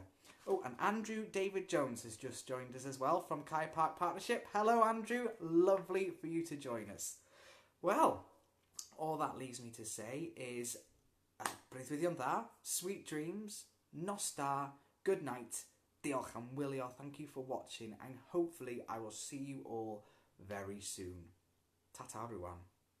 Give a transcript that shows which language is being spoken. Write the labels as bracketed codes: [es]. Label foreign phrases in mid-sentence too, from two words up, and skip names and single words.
[en] Oh, and Andrew David Jones has just joined us as well from Kai Park Partnership. Hello, Andrew. Lovely for you to join us. Well, all that leaves me to say is [cy] breuddwyddion dda, [en] sweet dreams, [cy] nos da, [en] good night, [cy] diolch am wylio, [en] thank you for watching, and hopefully I will see you all very soon. Ta-ta everyone.